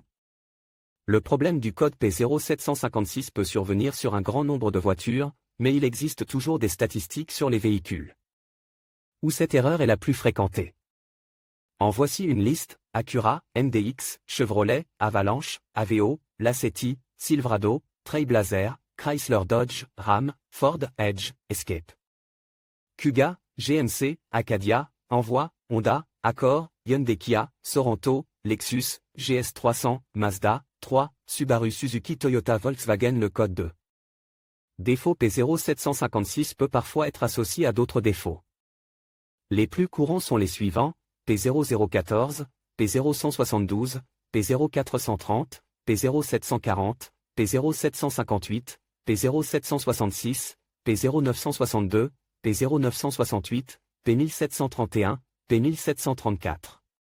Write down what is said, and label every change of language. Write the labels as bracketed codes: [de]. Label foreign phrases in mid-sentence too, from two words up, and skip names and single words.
[fr] Le problème du code P0756 peut survenir sur un grand nombre de voitures, mais il existe toujours des statistiques sur les véhicules où cette erreur est la plus fréquentée. En voici une liste: Acura, MDX, Chevrolet, Avalanche, Aveo, Lacetti, Silverado, Trailblazer, Chrysler Dodge, Ram, Ford, Edge, Escape, Kuga, GMC, Acadia, Envoy, Honda, Accord, Hyundai, Kia, Sorento, Lexus, GS300, Mazda, 3, Subaru, Suzuki, Toyota, Volkswagen. Le code de défaut P0756 peut parfois être associé à d'autres défauts. Les plus courants sont les suivants: P0014, P0172, P0430, P0740, P0758, P0766, P0962, P0968, P1731, P1734.